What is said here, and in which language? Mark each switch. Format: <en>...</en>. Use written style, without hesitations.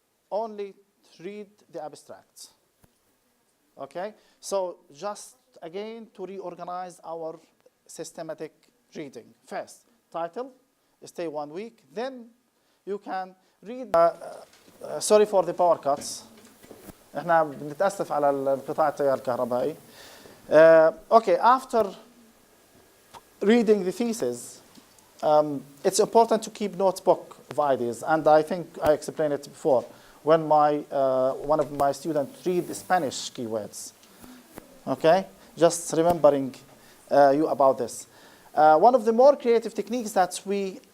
<en>Only read the abstract. Okay? So just again to reorganize our systematic reading. First, title, stay 1 week. Then you can read. Sorry for the power cuts.</en> <ar>احنا بنتأسف على انقطاع التيار الكهربائي.</ar> <en>Okay, after reading the thesis, it's important to keep notebook of ideas, and I think I explained it before when one of my students read Spanish keywords. Okay, just remembering you about this. One of the more creative techniques that we</en>